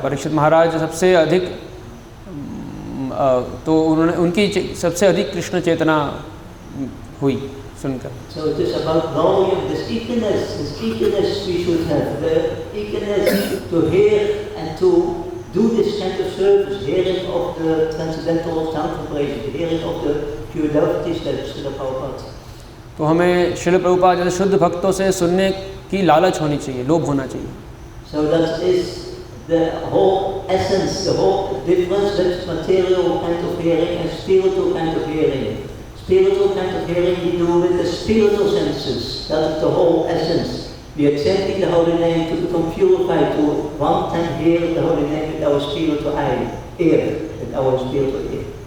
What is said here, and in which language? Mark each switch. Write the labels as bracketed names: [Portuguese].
[Hindi] परीक्षित महाराज सबसे अधिक तो उनकी सबसे अधिक कृष्ण चेतना हुई सुनकर। [English] So it is about volume, this eagerness we should have, the eagerness to hear and to do this kind of service, hearing of the transcendental sound vibration, hearing of the pure devotees that Srila Prabhupada. [Hindi] तो हमें श्रील प्रभुपाद जैसे शुद्ध भक्तों से सुनने की लालच होनी चाहिए, लोभ होना चाहिए। [English] So that is the whole essence, the whole difference with material kind of hearing and spiritual kind of hearing. Spiritual kind of hearing we do with the spiritual senses. That is the whole essence. We are chanting the holy name to become purified, to one time hear the holy name with our spiritual ear, with our spiritual ear.